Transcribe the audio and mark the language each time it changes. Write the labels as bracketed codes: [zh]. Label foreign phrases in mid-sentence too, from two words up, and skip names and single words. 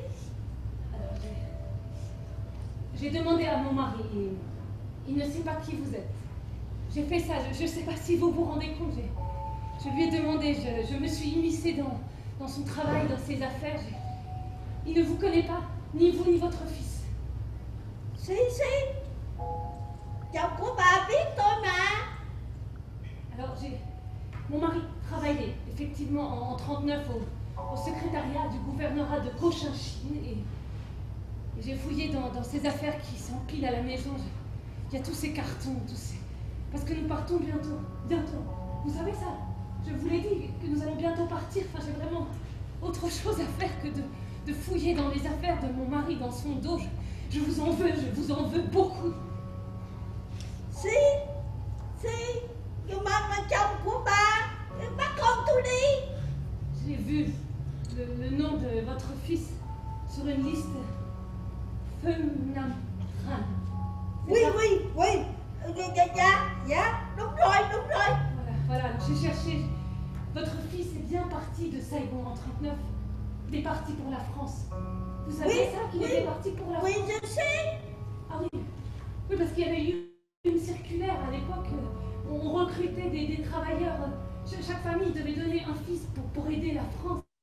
[fr] Alors, j'ai demandé à mon mari et il ne sait pas qui vous êtes. J'ai fait ça, je ne sais pas si vous vous rendez compte. Je lui ai demandé, je me suis immiscée dans son travail, dans ses affaires. Il ne vous connaît pas, ni vous ni votre fils. Si. [vi] Chồng của bà biết tôi mà. [fr] Alors, mon mari travaillait effectivement en 39 au secrétariat du gouvernorat de Cochinchine et j'ai fouillé dans ces affaires qui s'empilent à la maison. Il y a tous ces cartons, parce que nous partons bientôt. Vous savez ça? Je vous l'ai dit, que nous allons bientôt partir. Enfin, j'ai vraiment autre chose à faire que de fouiller dans les affaires de mon mari, dans son dos. Je vous en veux beaucoup. Si. [vi] Nhưng mà chồng của bà bắt con tôi đi. [fr] J'ai vu le nom de votre fils sur une liste. Feu Nam Tran. Oui. [vi] Dạ, đúng rồi. [fr] Voilà, j'ai cherché. Votre fils est bien parti de Saigon en 39. Il est parti pour la France. Vous savez ça, qu'il était parti pour la France? Oui, je sais. Ah oui. Oui, parce qu'il y avait eu une circulaire à l'époque. On recrutait des travailleurs. Chaque famille devait donner un fils pour aider la France.